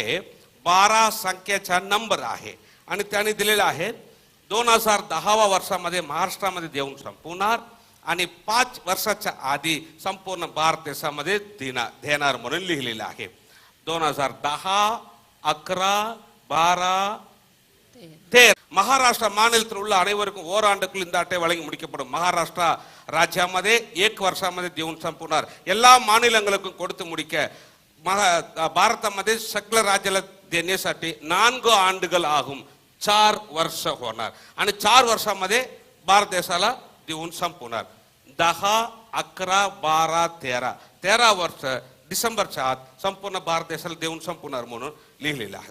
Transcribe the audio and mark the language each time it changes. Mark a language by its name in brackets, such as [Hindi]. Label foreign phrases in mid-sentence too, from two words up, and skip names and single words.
[Marathi] 12 संख्येचा नंबर आहे आणि त्याने दिलेला आहे 2010 वर्षामध्ये महाराष्ट्रामध्ये देऊन संपवणार आणि 5 वर्षाच्या आधी संपूर्ण भारत देशामध्ये देणार म्हणून लिहिलेलं आहे. [Tamil] 2010, 11, 12, 13 மகாராஷ்டிரா மாநிலத்தில் உள்ள அனைவருக்கும் ஓராண்டுக்குள் இந்த அட்டை வழங்கி முடிக்கப்படும். [Marathi] மகாராஷ்டிரா ராஜ்யாमध्ये 1 वर्षामध्ये देऊन संपवणार. [Tamil] எல்லா மாநிலங்களுக்கும் கொடுத்து முடிக்க [Marathi] भारतामध्ये सगळ्या राज्याला देण्यासाठी [Tamil] 4 आंडगल आகும். [Marathi] 4 वर्ष होणार आणि 4 वर्षामध्ये भारत देशाला देऊन संपवणार. 10, 11, 12, 13 वर्ष डिसेंबरच्या आत संपूर्ण भारत देशाला देऊन संपवणार म्हणून लिहिलेलं आहे.